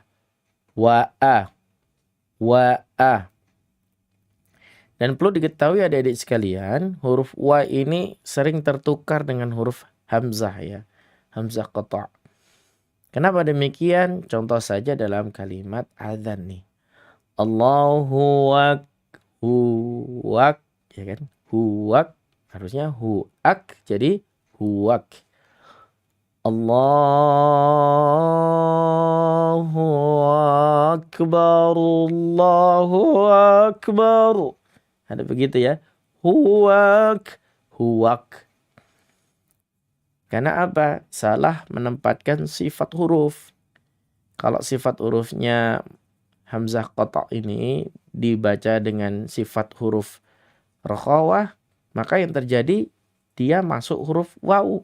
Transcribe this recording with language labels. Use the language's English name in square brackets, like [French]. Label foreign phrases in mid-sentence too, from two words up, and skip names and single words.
[Indonesian] Wa'a. Dan perlu diketahui adik-adik sekalian, huruf wa ini sering tertukar dengan huruf hamzah ya. [Arabic] همزة قطع'. [Indonesian] Kenapa demikian? Contoh saja dalam kalimat adzan nih. Allahu huwak, ya kan? Huwak harusnya huak jadi huwak. [Arabic] الله أكبر، الله أكبر. [Indonesian] Ada begitu ya. Huwak. Karena apa? Salah menempatkan sifat huruf. Kalau sifat hurufnya [Arabic] همزة قطع' [Indonesian] ini dibaca dengan sifat huruf rakhawah, maka yang terjadi dia masuk huruf waw.